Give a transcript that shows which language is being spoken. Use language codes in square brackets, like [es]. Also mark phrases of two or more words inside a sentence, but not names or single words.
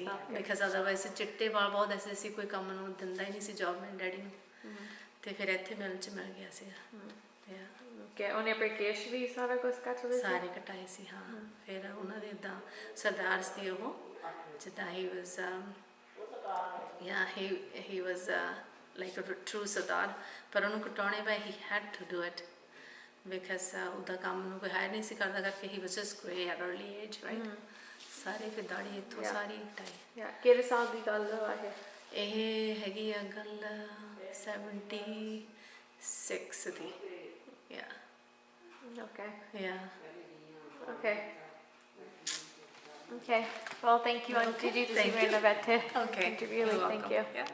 [en] because otherwise [pa] ਚਿੱਟੇ ਵਾਲ ਬਹੁਤ ਐਸੇ ਸੀ, ਕੋਈ ਕੰਮ ਨੂੰ ਦਿੰਦਾ ਹੀ ਨਹੀਂ ਸੀ ਜੋਬ ਮੇਰੇ ਡੈਡੀ ਨੂੰ। ਤੇ ਫਿਰ ਇੱਥੇ ਮਿਲ 'ਚ ਮਿਲ ਗਿਆ ਸੀ। ਉਹਨੇ ਆਪਣੇ ਕੇਸ਼ ਵੀ ਸਾਰਾ ਕੁਝ ਸਾਰੇ ਕਟਾਏ ਸੀ। ਹਾਂ, ਫਿਰ ਉਹਨਾਂ ਦੇ ਇੱਦਾਂ ਸਰਦਾਰ ਸੀ ਉਹ, ਜਿੱਦਾਂ [en] he was like a true [pa] ਸਰਦਾਰ। ਪਰ ਉਹਨੂੰ ਕਟਾਉਣੇ ਪਏ, [en] he had to do it because [pa] ਉਹਦਾ ਕੰਮ ਨੂੰ ਕੋਈ ਹਾਇਰ ਨਹੀਂ ਸੀ ਕਰਦਾ ਕਰਕੇ [en] he was just grey at early age, right? [pa] ਸਾਰੇ ਫਿਰ ਦਾੜੀ ਇੱਥੋਂ ਸਾਰੀ ਕਟਾਈ। ਕਿਹੜੇ ਸਾਲ ਦੀ ਗੱਲ ਹੈ ਇਹ? ਹੈਗੀ ਆ ਗੱਲ 76 ਦੀ। [en] Okay. Well, thank you, Auntie Ji. This is very innovative interview. Thank you.